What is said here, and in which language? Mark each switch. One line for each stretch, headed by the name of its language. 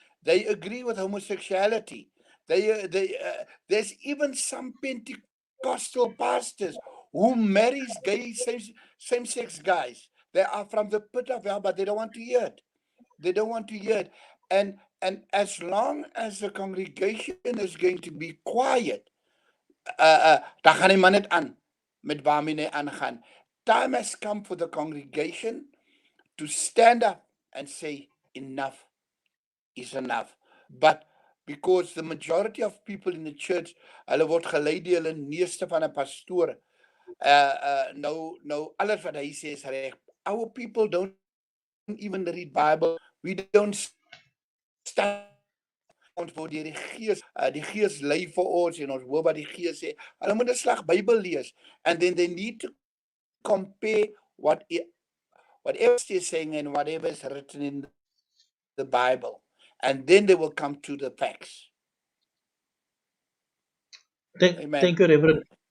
English: They agree with homosexuality. There's even some Pentecostal pastors who marries gay same-sex guys. They are from the pit of hell, but they don't want to hear it. They don't want to hear it. And as long as the congregation is going to be quiet,
Afrikaans: dan gaan die man net aan met waarmee hy aangaan.
English: Time has come for the congregation to stand up and say enough is enough. But because the majority of people in the church,
Afrikaans: hulle word gelei deur hulle meeste van 'n pastoor. Nou alles wat hy sê is reg.
English: Our people don't even read Bible. We don't stand
Afrikaans: voor die Gees lei vir ons en ons hoor wat die Gees sê. Hulle moet 'n slag Bybel lees,
English: and then they need to compare whatever is saying and whatever is written in the Bible, and then they will come to the facts. Amen. Thank you, Reverend.